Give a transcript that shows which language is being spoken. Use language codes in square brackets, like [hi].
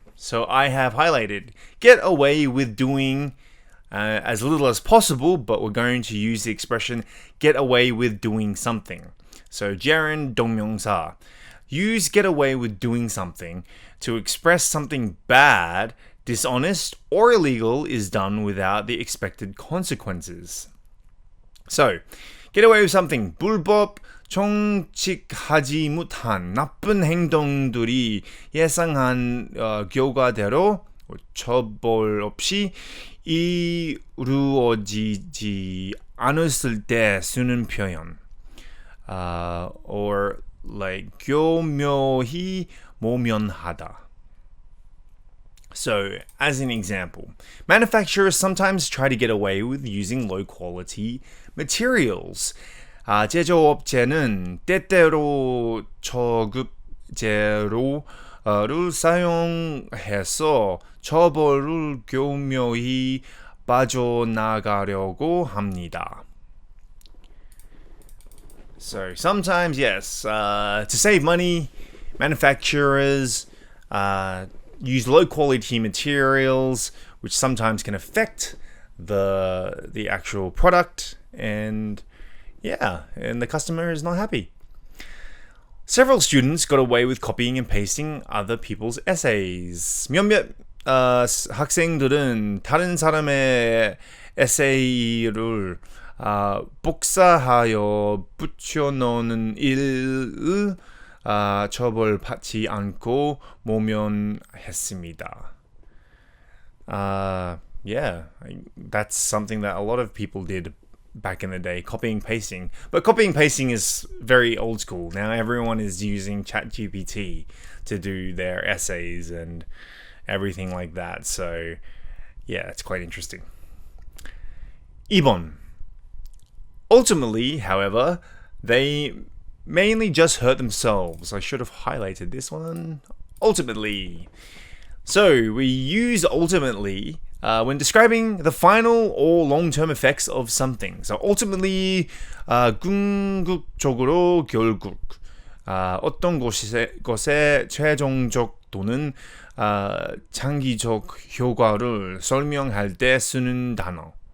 [en] So I have highlighted get away with doing as little as possible, but we're going to use the expression get away with doing something. So gerund 동명사. Use get away with doing something to express something bad, dishonest, or illegal is done without the expected consequences. So, get away with something. [ko] 불법, 정직하지 못한 나쁜 행동들이 예상한 결과대로 처벌 없이 이루어지지 않았을 때 쓰는 표현. [en] Or like [ko] 교묘히 모면하다. [en] So, as an example, manufacturers sometimes try to get away with using low-quality materials. [ko] 제조업체는 때때로 저급제로를 사용해서 처벌을 교묘히 빠져나가려고 합니다. [en] So, sometimes, yes, to save money, manufacturers use low-quality materials, which sometimes can affect the actual product, and the customer is not happy. Several students got away with copying and pasting other people's essays. [ko] 몇몇 학생들은 다른 사람의 에세이를 복사하여 붙여놓는 일을 처벌받지 않고 모면했습니다. [en] That's something that a lot of people did back in the day, copying pasting. But copying pasting is very old school. Now everyone is using ChatGPT to do their essays and everything like that. So, yeah, it's quite interesting. [ko] 2번. [en] Ultimately, however, they mainly just hurt themselves. I should have highlighted this one. Ultimately. So, we use ultimately when describing the final or long-term effects of something. So, ultimately, [ko] 궁극적으로 결국 어떤 것의 최종적 또는 장기적 효과를 설명할 때 쓰는 단어.